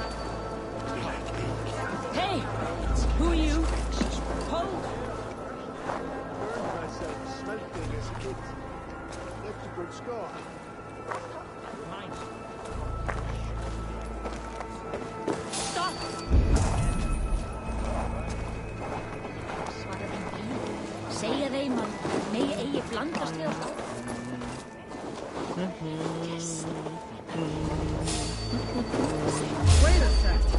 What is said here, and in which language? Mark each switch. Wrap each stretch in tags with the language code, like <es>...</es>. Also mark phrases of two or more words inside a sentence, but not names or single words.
<en>Hey! Who are you? Hold! Burned myself smelting as a kid. Left a good scar. Stop!</en> <is>Svarar enginn. Segja þeim að megi eigi blandast við okkur.</is> <en>Yes. Wait a sec!</en>